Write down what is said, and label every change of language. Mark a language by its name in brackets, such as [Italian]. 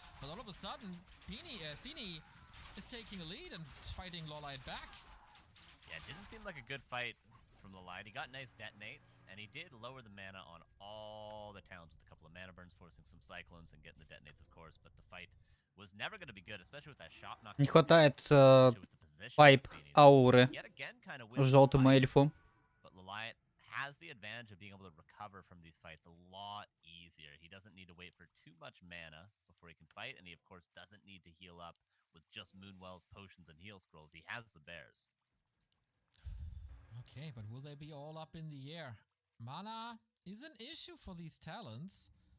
[English] But all of a sudden, Sini is taking a lead and fighting LawLiet back. Yeah, it didn't seem like a good fight from LawLiet. He got nice detonates, and he did lower the mana on all the towns with a couple of mana burns, forcing some cyclones and getting the detonates, of course. But the fight was never going to be good, especially with that shot knock. [Russian] Не хватает пайп ауры желтому эльфу. [English] But LawLiet has the advantage of being able to recover from these fights a lot easier. He doesn't need to wait for too much mana before he can fight, and he of course doesn't need to heal up with just Moonwells, potions, and heal scrolls. He has the bears. Okay, but will they be all up in the air? Mana is an issue for these talents.